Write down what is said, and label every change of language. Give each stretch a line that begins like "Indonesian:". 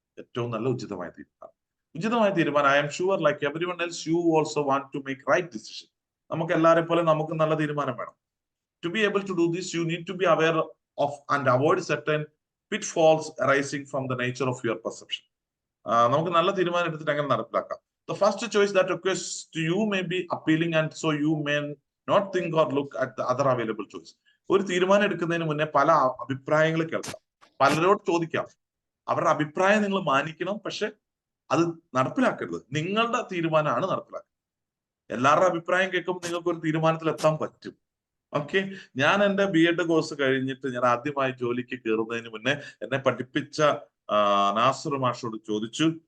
Malayalam: ഏറ്റവും നല്ല ഉചിതമായ തീരുമാനം
English: I'm sure like everyone else you also want to make right decision.
Malayalam: നമുക്ക് എല്ലാവരെ പോലെ നമുക്ക് നല്ല തീരുമാനം വേണം.
English: To be able to do this you need to be aware of and avoid certain pitfalls arising from the nature of your perception.
Malayalam: നമുക്ക് നല്ല തീരുമാനം എടുത്തിട്ട് അങ്ങനെ നടപ്പിലാക്കാം.
English: The first choice that occurs to you may be appealing and so you may not think or look at the other available choice.
Malayalam: ഒരു തീരുമാനം എടുക്കുന്നതിന് മുന്നേ പല അഭിപ്രായങ്ങൾ കേൾക്കാം, പലരോട് ചോദിക്കാം. അവരുടെ അഭിപ്രായം നിങ്ങൾ മാനിക്കണം, പക്ഷെ അത് നടപ്പിലാക്കരുത്. നിങ്ങളുടെ തീരുമാനമാണ് നടപ്പിലാക്കുക. എല്ലാവരുടെ അഭിപ്രായം കേൾക്കുമ്പോൾ നിങ്ങൾക്ക് ഒരു തീരുമാനത്തിൽ എത്താൻ പറ്റും. ഓക്കെ. ഞാൻ എന്റെ BEd കോഴ്സ് കഴിഞ്ഞിട്ട് ഞാൻ ആദ്യമായി ജോലിക്ക് കയറുന്നതിന് മുന്നേ എന്നെ പഠിപ്പിച്ച നാസർ മാഷോട് ചോദിച്ചു.